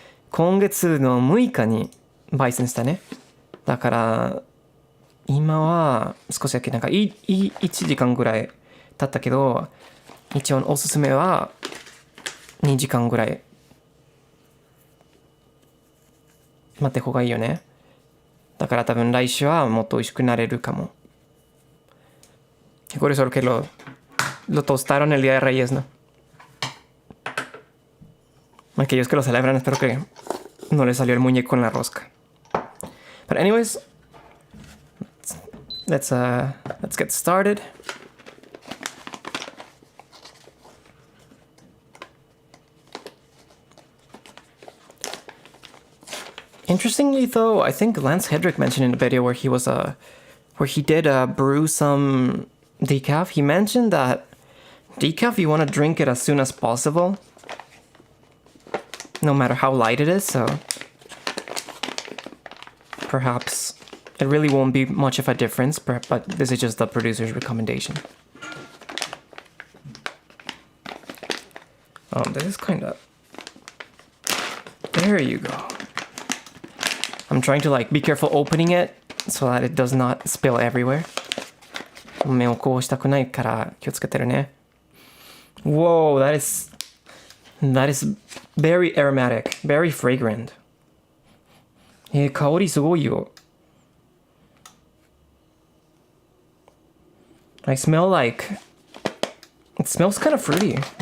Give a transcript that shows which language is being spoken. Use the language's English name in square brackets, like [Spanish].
[Japanese] 今月の6日に焙煎したね。だから今は少しだけなんか1時間ぐらい経ったけど、一応おすすめは2時間ぐらい待って方がいいよね。だから多分来週はもっと美味しくなれるかも。 [Spanish] Por eso que lo tostaron el día de Reyes, ¿no? Aquellos que lo celebran, espero que no les salió el muñeco en la rosca. [English] But anyways, let's get started. Interestingly, though, I think Lance Hedrick mentioned in a video where he did brew some decaf. He mentioned that decaf, you want to drink it as soon as possible, no matter how light it is. So perhaps it really won't be much of a difference, but this is just the producer's recommendation. Oh, this is kind of... There you go. I'm trying to be careful opening it so that it does not spill everywhere. [Japanese] 目をこうしたくないから気をつけてるね。 [English] Whoa, that is very aromatic, very fragrant. [Japanese] 香りすごいよ。 [English] I smell it smells kind of fruity.